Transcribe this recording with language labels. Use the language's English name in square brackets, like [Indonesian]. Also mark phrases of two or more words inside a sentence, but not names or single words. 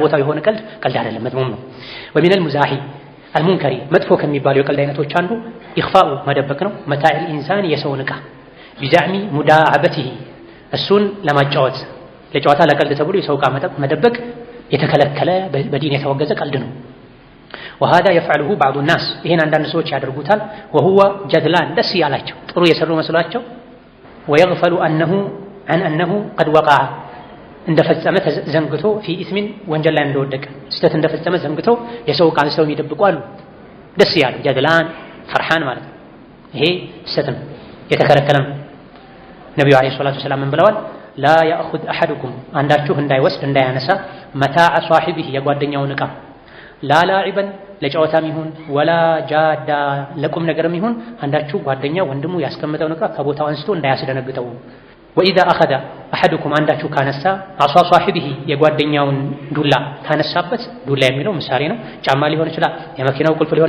[Amharic] ቦታው የሆነ ቀልድ አይደለም፣ መጥሙም ነው። [Arabic] ومن المزاح المنكر [Amharic] መጥፎ ከሚባሉ የቀልድ አይነቶች አንዱ ኢኽፋኡ መደበቅ ነው። [Arabic] متاع الإنسان [Amharic] የሰውን ዕቃ [Arabic] بزعم مداعبته [Amharic] እሱን ለማጫወት ለጨዋታ ለቀልድ ተብሎ የሰው ዕቃ መደበቅ የተከለከለ በዲን የተወገዘ ቀልድ ነው። وهذا [Arabic] يفعله بعض الناس [Amharic] ይሄን አንዳንድ ሰዎች ያደርጉታል። [Arabic] وهو جدلان [Amharic] ደስ ያላቸው ጥሩ የሰሩ መስሏቸው [Arabic] ويغفل أنه قد وقع [Amharic] እንደፈጸመ ዘንግቶ [Arabic] في اسم [Amharic] ወንጀል ላይ እንደወደቀ ስተት እንደፈጸመ ዘንግቶ የሰው ቃል ሰው የሚደብቁ አሉ። ደስ ያለው [Arabic] جذلان فرحان [Amharic] ማለት ነው። ይሄ ስተት ነው፣ የተከለከለ ነው። ነብዩ [Arabic] عليه الصلاة والسلام [Amharic] ምን ብለዋል? [Arabic] لا يأخذ أحدكم [Amharic] አንዳችሁ እንዳይወስድ እንዳያነሳ [Arabic] متاع صاحبه [Amharic] የጓደኛውን ዕቃ [Arabic] لا لاعبا [Amharic] ለጨዋታም ይሁን [Arabic] ولا جادا [Amharic] ለቁም ነገርም ይሁን አንዳችሁ ጓደኛ ወንድሙ ያስቀመጠውን ዕቃ ከቦታው አንስቶ እንዳያስደነግጠው። [Arabic] وإذا أخذ أحدكم [Amharic] አንዳችሁ ካነሳ [Arabic] عصا صاحبه [Amharic] የጓደኛውን ዱላ ካነሳበት፣ ዱላ የሚለው ምሳሌ ነው። ጫማ ሊሆን ይችላል፣ የመኪናው ቁልፍ ሊሆን